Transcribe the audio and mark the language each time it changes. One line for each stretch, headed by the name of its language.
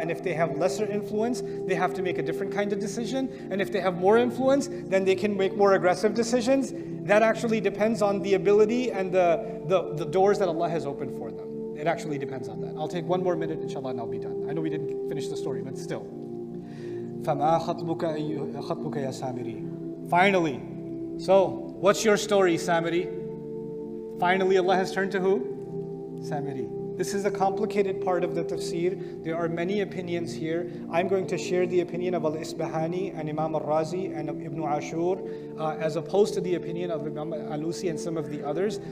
English: And if they have lesser influence, they have to make a different kind of decision. And if they have more influence, then they can make more aggressive decisions. That actually depends on the ability and the doors that Allah has opened for them. It actually depends on that. I'll take one more minute, inshallah, and I'll be done. I know we didn't finish the story, but still.
Arabic: فَمَا خَطْبُكَ يَا Samiri.
English: Finally. So, what's your story, Samiri? Finally, Allah has turned to who? Samiri. This is a complicated part of the tafsir. There are many opinions here. I'm going to share the opinion of Al-Isbahani and Imam Al-Razi and Ibn Ashur as opposed to the opinion of Imam Al-Alusi and some of the others.